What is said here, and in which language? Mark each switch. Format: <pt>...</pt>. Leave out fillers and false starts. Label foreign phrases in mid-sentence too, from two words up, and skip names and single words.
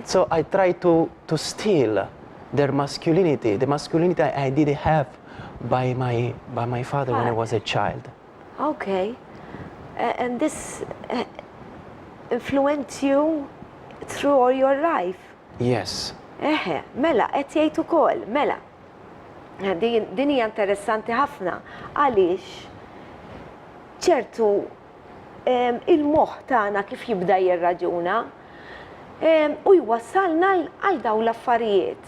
<en>So I try to steal their masculinity, the masculinity I didn't have by my father when I was a child. Okay. And this influenced you through all your life? Yes.</en> <mt>Mela, qed jgħid ukoll, mela. Din hija interessanti ħafna għaliex ċertu il-moħħ tagħna kif jibda jirraġuna u jwassalna għal dawn l-affarijiet.</mt>